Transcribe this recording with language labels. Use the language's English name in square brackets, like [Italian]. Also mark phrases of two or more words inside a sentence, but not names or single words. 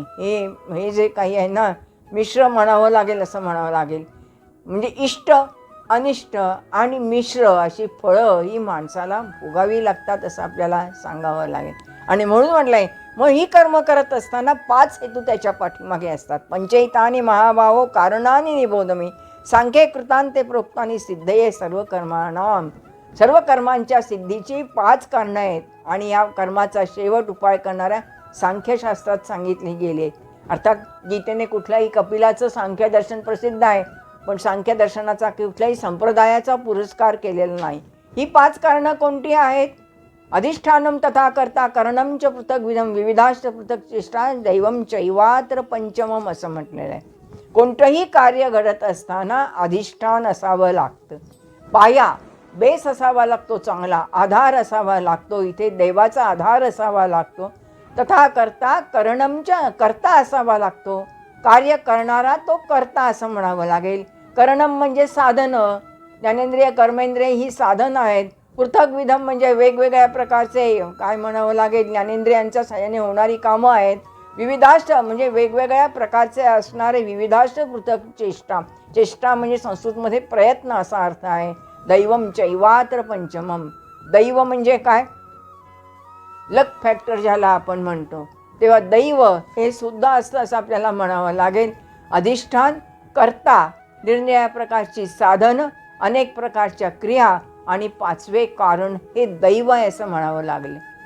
[Marathi] हे जे काही आहे ना मिश्र म्हणावं लागेल असं म्हणावं लागेल. म्हणजे इष्ट अनिष्ट आणि मिश्र अशी फळं ही माणसाला भोगावी लागतात असं आपल्याला सांगावं लागेल. आणि म्हणून म्हटलंय मग ही कर्म करत असताना 5 हेतू त्याच्या पाठीमागे असतात. [Sanskrit] पंचैतानी महाभावो कारणानी निबोधमी सांख्ये कृतांते प्रोक्तानी सिद्धये सर्व कर्माणाम. [Marathi] सर्व कर्मांच्या सिद्धीची 5 कारणं आहेत आणि या कर्माचा शेवट उपाय करणाऱ्या सांख्यशास्त्रात सांगितले गेले. अर्थात गीतेने कुठल्याही कपिलाचं सांख्य दर्शन प्रसिद्ध आहे. पण सांख्य दर्शनाचा कुठल्याही संप्रदायाचा पुरस्कार केलेला नाही. ही 5 कारणं कोणती आहेत? [Sanskrit] अधिष्ठानम तथा कर्ता करणम च पृथग्विधम विविधाश्च पृथक चेष्टा दैवम चैवात्र पंचमम असं म्हटलेलं आहे. [Marathi] कोणतंही कार्य घडत असताना अधिष्ठान असावं लागतं. पाया बेस असावा लागतो, चांगला आधार असावा लागतो. इथे देवाचा आधार असावा लागतो. [Sanskrit] तथा करता [Marathi] करणमच्या करता असावा लागतो. कार्य करणारा तो करता असं म्हणावं लागेल. करणम म्हणजे साधनं, ज्ञानेंद्रिय कर्मेंद्रिय ही साधनं आहेत. [Sanskrit] पृथक विधम [Marathi] म्हणजे वेगवेगळ्या प्रकारचे काय म्हणावं लागेल, ज्ञानेंद्रियांच्या सहाय्याने होणारी कामं आहेत. विविधाष्ट म्हणजे वेगवेगळ्या प्रकारचे असणारे [Sanskrit] विविधाष्ट पृथक चेष्टा. [Marathi] चेष्टा म्हणजे संस्कृतमध्ये प्रयत्न असा अर्थ आहे. [Sanskrit] दैवम चैवात्र पंचमम. [Marathi] दैव म्हणजे काय? [English] luck factor [Marathi] ज्याला आपण म्हणतो, तेव्हा दैव हे सुद्धा असतं असं आपल्याला म्हणावं लागेल. अधिष्ठान, कर्ता, निरनिराळ्या प्रकारची साधनं, अनेक प्रकारच्या क्रिया आणि 5वे कारण हे दैव आहे असं म्हणावं लागेल.